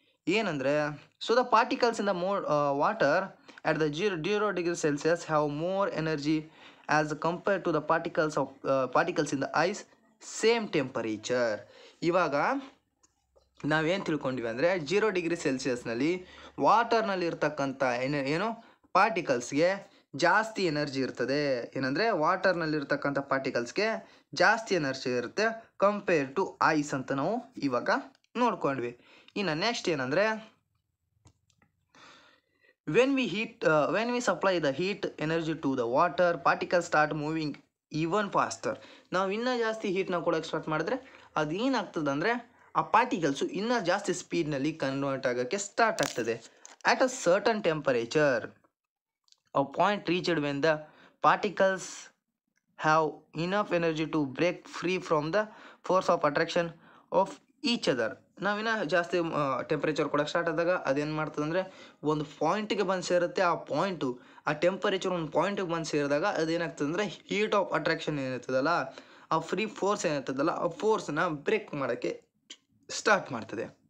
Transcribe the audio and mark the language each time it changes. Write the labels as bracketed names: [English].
[Kannada] ಏನಂದರೆ [English] So the particles in the water at the 0 degree Celsius have more energy as compared to the particles in the ice same temperature. [Kannada] ಇವಾಗ ನಾವೇನು ತಿಳ್ಕೊಂಡಿವಿ ಅಂದರೆ 0 degree ಸೆಲ್ಸಿಯಸ್ನಲ್ಲಿ ವಾಟರ್ನಲ್ಲಿ ಇರ್ತಕ್ಕಂಥ ಪಾರ್ಟಿಕಲ್ಸ್ಗೆ ಜಾಸ್ತಿ energy ಇರ್ತದೆ. ಏನಂದರೆ ವಾಟರ್ನಲ್ಲಿರ್ತಕ್ಕಂಥ ಪಾರ್ಟಿಕಲ್ಸ್ಗೆ ಜಾಸ್ತಿ ಎನರ್ಜಿ ಇರುತ್ತೆ ಕಂಪೇರ್ ಟು ಐಸ್ ಅಂತ ನಾವು ಇವಾಗ ನೋಡ್ಕೊಂಡ್ವಿ. ಇನ್ನು ನೆಕ್ಸ್ಟ್ ಏನಂದರೆ [English] when we supply the heat energy to the water, particles start moving even faster. [Kannada] ನಾವು ಇನ್ನೂ ಜಾಸ್ತಿ ಹೀಟ್ನ ಕೊಡೋಕ್ಕೆ ಸ್ಟಾರ್ಟ್ ಮಾಡಿದ್ರೆ ಅದೇನಾಗ್ತದೆ ಅಂದರೆ ಆ ಪಾರ್ಟಿಕಲ್ಸು ಇನ್ನೂ ಜಾಸ್ತಿ ಸ್ಪೀಡ್ನಲ್ಲಿ ಕನ್ವರ್ಟ್ ಆಗೋಕ್ಕೆ ಸ್ಟಾರ್ಟ್ ಆಗ್ತದೆ. [English] At a certain temperature a point reached when the particles have enough energy to break free from the force of attraction of each other. [Kannada] ನಾವಿನ್ನ ಜಾಸ್ತಿ ಟೆಂಪರೇಚರ್ ಕೊಡೋಕ್ಕೆ ಸ್ಟಾರ್ಟ್ ಆದಾಗ ಅದೇನು ಮಾಡ್ತದೆ ಅಂದರೆ ಒಂದು ಪಾಯಿಂಟಿಗೆ ಬಂದು ಸೇರುತ್ತೆ. ಆ ಟೆಂಪರೇಚರ್ ಒಂದು ಪಾಯಿಂಟಿಗೆ ಬಂದು ಸೇರಿದಾಗ ಅದೇನಾಗ್ತದೆ ಅಂದರೆ ಹೀಟ್ ಆಫ್ ಅಟ್ರಾಕ್ಷನ್ ಏನಿರ್ತದಲ್ಲ ಆ ಫ್ರೀ ಫೋರ್ಸ್ ಏನಿರ್ತದಲ್ಲ ಆ ಫೋರ್ಸ್ನ ಬ್ರೇಕ್ ಮಾಡೋಕ್ಕೆ ಸ್ಟಾರ್ಟ್ ಮಾಡ್ತದೆ.